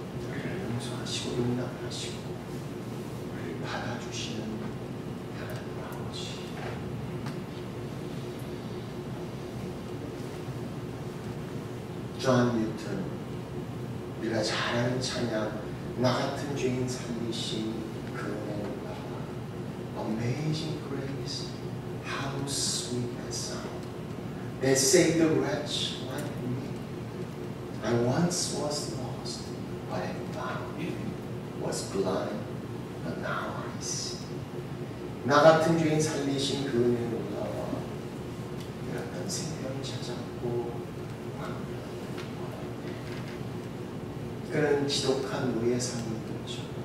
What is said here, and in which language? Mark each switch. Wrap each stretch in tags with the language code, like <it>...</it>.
<ko>우리를 용서하시고 용납하시고 우리를 받아주시는 하나님 아버지. 존 뉴턴, 우리가 잘 아는 찬양, 나 같은 죄인 살리신 그 은혜를 받아.</ko> <en>Amazing grace, how sweet that sound. That saved a wretch like me. I once was lost, but I found you. Was blind, but now I see.</en> <ko>나 같은 죄인 살리신 그 은혜를 올라와 이랬던 생명을 찾았고 그는 지독한 노예 상인이었죠.</ko>